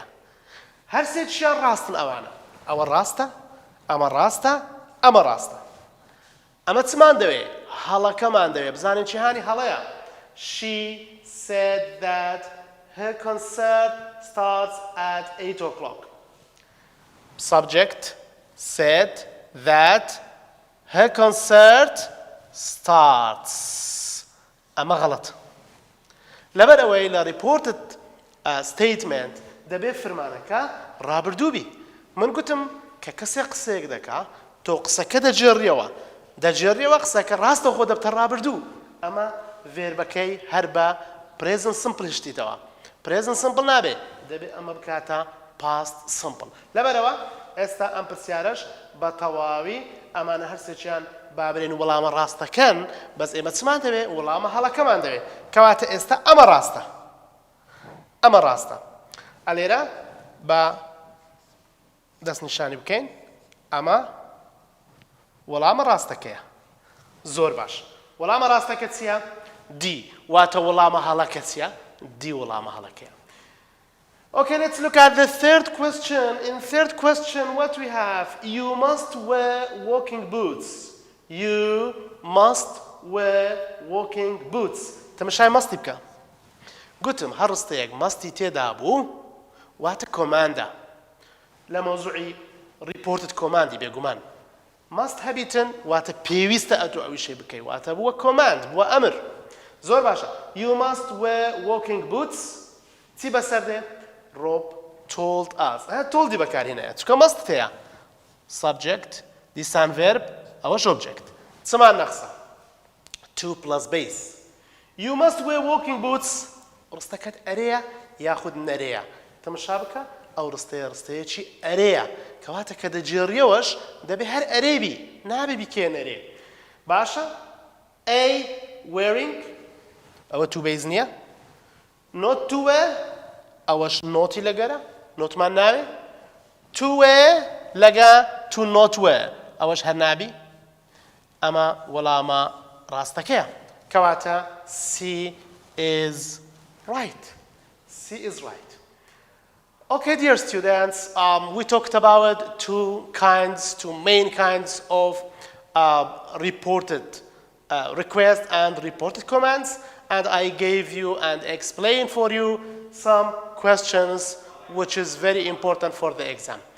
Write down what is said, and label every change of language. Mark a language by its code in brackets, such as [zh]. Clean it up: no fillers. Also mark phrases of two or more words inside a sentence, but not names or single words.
[ckb] هەر سێکیان ڕاستن ئەوانە. ئەوە ڕاستە، ئەمە ڕاستە، ئەمە ڕاستە. ئەمە چمان دەوێ؟ هەڵەکەمان دەوێ. بزانین چی هانی هەڵەیە. [en] She said that her concert starts at 8 o'clock. Subject said that her concert starts. [ckb] ئەمە غەڵەت. لەبەر ئەوەی لە [en] reported statement [ckb] دەبێ فەرمانەکە ڕابردوو بی. من گوتم کە کەسێک قسەیەک دەکا تۆ قسەکە دەجێڕیەوە قسەکە ڕاستە خۆ دەبتە ڕابردوو. ئەمە ڤێربەکەی هەر بە [en] present simple [ckb] شتیتەوە. [en] present simple [ckb] نابێ، دەبێ ئەمە بکاتە [en] past simple. [ckb] لەبەرەوە ئێستا ئەم پرسیارەش بە تەواوی ئەمانە هەر سێکیان بابرێن وەڵامە ڕاستەکەن، بەس ئێمە چمان دەوێ وەڵامە هەڵەکەمان دەوێ. کەواتە ئێستا ئەمە ڕاستە. ئەمە ڕاستە. ئەلێرە بە دەستنیشانی بکەین. ئەمە وەڵامە ڕاستەکەیە. زۆر باش. وەڵامە ڕاستەکە چییە؟ D. واتە وەڵامە هەڵەکە چییە؟ D وەڵامە هەڵەکەیە. [en] Okay, let's look at the third question. In third question, what we have? You must wear walking boots. You must wear walking boots. [ckb] تەماشای مەستی بکە. گوتم هەر ڕستەیەک مەستی تێدا بوو واتە کۆماندە. لە مۆزوعی [en] reported command [ckb] ی بێگومان. must هەبیتن واتە پێویستە ئەتۆ ئەویشەی بکەی واتە بووە کۆماند بووە ئەمر. زۆر باشە. [en] You must wear walking boots. [ckb] چی بەسەر دێ؟ [en] Rob told us. [ckb] toldی بەکارهێنایە چونکە مەست هەیە. subject دیسان verb ئەوەش object. چمان نەخسە. [en] to plus base. You must wear walking boots. [ckb] ڕستەکەت ئەرەیە یاخود نەرەیە. تەماشا بکە ئەو ڕستەیەکی ئەرەیە. کەواتە کە دەجێڕیەوەش دەبێ هەر ئەرێبی نابێ بیکێ نەرێ. باشە؟ [en] A wearing [ckb] ئەوە [en] to base [ckb] نییە. [en] not to wear [ckb] ئەوەش نۆتی لەگەرە نۆتمان ناوێ. [en] to wear [ckb] لەگە [en] to not wear [ckb] ئەوەش هەر نابی. ئەمە وەڵامە ڕاستەکەیە. [en] کەواتە C is right. C is right. Okay, dear students, we talked about two main kinds of reported requests and reported commands, and I gave you and explained for you some questions which is very important for the exam.